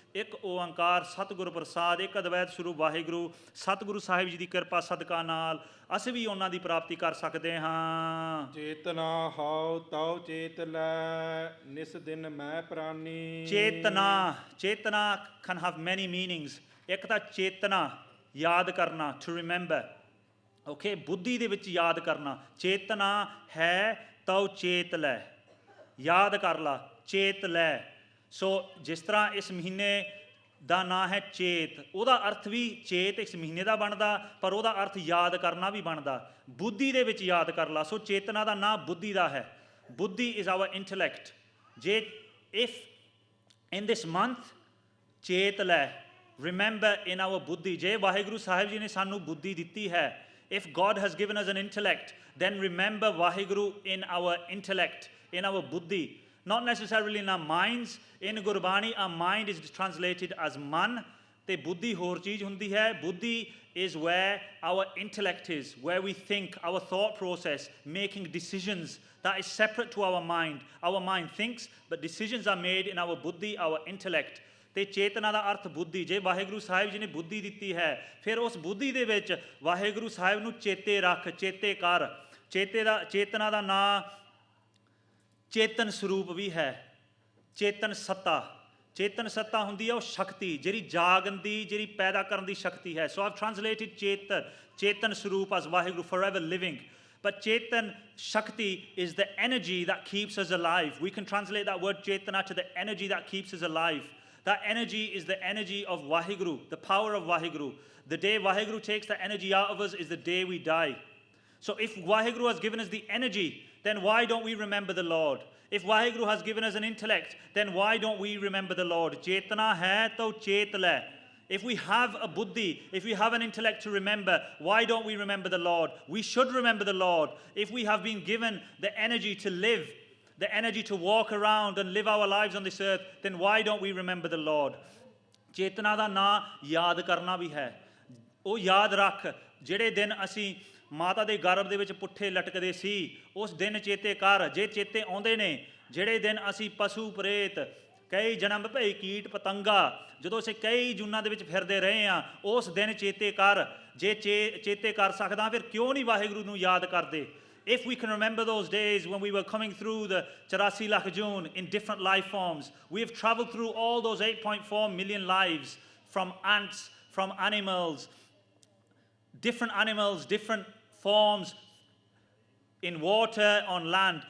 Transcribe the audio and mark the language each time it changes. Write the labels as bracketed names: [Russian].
[Punjabi] Ek Oankar, Satguru Prasad, Ek Advait Swarup Vaheguru, Satguru Sahib Ji di ਕਿਰਪਾ ਸਦਕਾ ਨਾਲ ਅਸੀਂ ਵੀ ਉਹਨਾਂ ਦੀ ਪ੍ਰਾਪਤੀ ਕਰ ਸਕਦੇ ਹਾਂ। ਚੇਤਨਾ ਹਉ ਤਉ ਚੇਤ ਲੈ, ਨਿਸ ਦਿਨ ਮੈਂ ਪ੍ਰਾਨੀ। [English] Chetna can have many meanings. [Punjabi] ਇੱਕ ਤਾਂ ਚੇਤਨਾ, ਯਾਦ ਕਰਨਾ, [English] to remember. [Punjabi] Okay, ਬੁੱਧੀ ਦੇ ਵਿੱਚ ਯਾਦ ਕਰਨਾ। ਚੇਤਨਾ ਹੈ ਤਉ ਚੇਤ ਲੈ, ਯਾਦ ਕਰ ਲਾ, ਚੇਤ ਲੈ। ਸੋ ਜਿਸ ਤਰ੍ਹਾਂ ਇਸ ਮਹੀਨੇ ਦਾ ਨਾਂ ਹੈ ਚੇਤ, ਉਹਦਾ ਅਰਥ ਵੀ ਚੇਤ ਇਸ ਮਹੀਨੇ ਦਾ ਬਣਦਾ, ਪਰ ਉਹਦਾ ਅਰਥ ਯਾਦ ਕਰਨਾ ਵੀ ਬਣਦਾ। ਬੁੱਧੀ ਦੇ ਵਿੱਚ ਯਾਦ ਕਰ ਲਾ। ਸੋ ਚੇਤਨਾ ਦਾ ਨਾਂ ਬੁੱਧੀ ਦਾ ਹੈ। [English] Buddhi is our intellect. ਜੇ if in this month [Punjabi] ਚੇਤ ਲੈ, [English] remember in our buddhi, [Punjabi] ਜੇ ਵਾਹਿਗੁਰੂ ਸਾਹਿਬ ਜੀ ਨੇ ਸਾਨੂੰ ਬੁੱਧੀ ਦਿੱਤੀ ਹੈ, [English] if God has given us an intellect, then remember Vaheguru in our intellect, in our buddhi. Not necessarily in our minds. In Gurbani, our mind is translated as man. [Punjabi] Te buddhi hor cheez hundi hai. [English] Buddhi is where our intellect is, where we think, our thought process, making decisions. That is separate to our mind. Our mind thinks, but decisions are made in our buddhi, our intellect. [Punjabi] ਤੇ ਚੇਤਨਾ ਦਾ ਅਰਥ ਬੁੱਧੀ। ਜੇ ਵਾਹਿਗੁਰੂ ਸਾਹਿਬ ਜੀ ਨੇ ਬੁੱਧੀ ਦਿੱਤੀ ਹੈ, ਫਿਰ ਉਸ ਬੁੱਧੀ ਦੇ ਵਿੱਚ ਵਾਹਿਗੁਰੂ ਸਾਹਿਬ ਨੂੰ ਚੇਤੇ ਰੱਖ, ਚੇਤੇ ਕਰ। ਚੇਤਨਾ ਦਾ ਨਾਂ ਚੇਤਨ ਸਰੂਪ ਵੀ ਹੈ। ਚੇਤਨ ਸੱਤਾ ਹੁੰਦੀ ਹੈ ਉਹ ਸ਼ਕਤੀ, ਜਿਹੜੀ ਜਾਗਣ ਦੀ, ਜਿਹੜੀ ਪੈਦਾ ਕਰਨ ਦੀ ਸ਼ਕਤੀ ਹੈ। [English] So I've translated chetan saroop as Vaheguru, forever living. But Chetan Shakti is the energy that keeps us alive. We can translate that word Chetana to the energy that keeps us alive. That energy is the energy of Vaheguru, the power of Vaheguru. The day Vaheguru takes the energy out of us is the day we die. So if Vaheguru has given us the energy, then why don't we remember the Lord? If Vaheguru has given us an intellect, then why don't we remember the Lord? [Punjabi] Chetana hai to chet le. [English] If we have a buddhi, if we have an intellect to remember, why don't we remember the Lord? We should remember the Lord. If we have been given the energy to live, the energy to walk around and live our lives on this earth, then why don't we remember the Lord? [Punjabi] ਚੇਤਨਾ ਦਾ ਨਾਂ ਯਾਦ ਕਰਨਾ ਵੀ ਹੈ। ਉਹ ਯਾਦ ਰੱਖ, ਜਿਹੜੇ ਦਿਨ ਅਸੀਂ ਮਾਤਾ ਦੇ ਗਰਭ ਦੇ ਵਿੱਚ ਪੁੱਠੇ ਲਟਕਦੇ ਸੀ, ਉਸ ਦਿਨ ਚੇਤੇ ਕਰ। ਜੇ ਚੇਤੇ ਆਉਂਦੇ ਨੇ, ਜਿਹੜੇ ਦਿਨ ਅਸੀਂ ਪਸ਼ੂ ਪ੍ਰੇਤ, ਕਈ ਜਨਮ ਭਈ ਕੀਟ ਪਤੰਗਾ, ਜਦੋਂ ਅਸੀਂ ਕਈ ਜੂਨਾਂ ਦੇ ਵਿੱਚ ਫਿਰਦੇ ਰਹੇ ਹਾਂ, ਉਸ ਦਿਨ ਚੇਤੇ ਕਰ। ਜੇ ਚੇਤੇ ਕਰ ਸਕਦਾ, ਫਿਰ ਕਿਉਂ ਨਹੀਂ ਵਾਹਿਗੁਰੂ ਨੂੰ ਯਾਦ ਕਰਦੇ? [English] If we can remember those days when we were coming through the 84 lakh June in different life forms, we have traveled through all those 8.4 million lives, from ants, from animals, different forms, in water, on land.